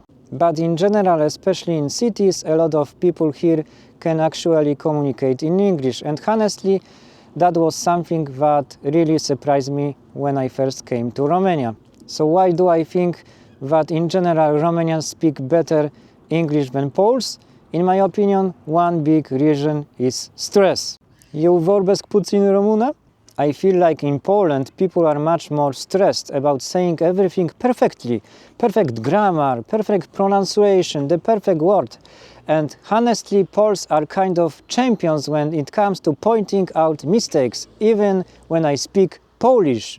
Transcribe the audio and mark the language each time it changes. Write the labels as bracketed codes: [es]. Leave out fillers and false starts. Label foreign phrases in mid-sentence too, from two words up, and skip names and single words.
[en] But in general, especially in cities, a lot of people here can actually communicate in English, and honestly, that was something that really surprised me when I first came to Romania. So why do I think that in general Romanians speak better English than Poles? In my opinion, one big reason is stress. [ro] Eu vorbesc puțin română? [en] I feel like in Poland people are much more stressed about saying everything perfectly. Perfect grammar, perfect pronunciation, the perfect word. And honestly, Poles are kind of champions when it comes to pointing out mistakes, even when I speak Polish.